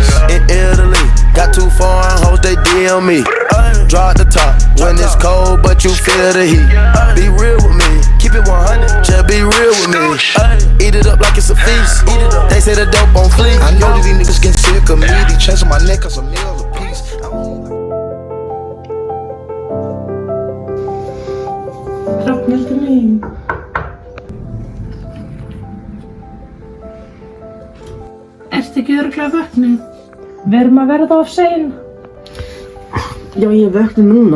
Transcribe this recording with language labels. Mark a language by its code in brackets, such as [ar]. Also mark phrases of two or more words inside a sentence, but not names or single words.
[en] In Italy, got too foreign hoes, they DM me. Draw at the top, when it's cold, but you feel the heat. Be real with me, keep it 100, just be real with me. Eat it up like it's a feast, they say the dope on fleek. I know that these niggas get sick of me, these chains on my neck cause a meal a piece. [is] Hrafnhildur mín. Ertu ekki örugglega vöknuð? Við erum að verða of sein. Já, ég vöknu núna.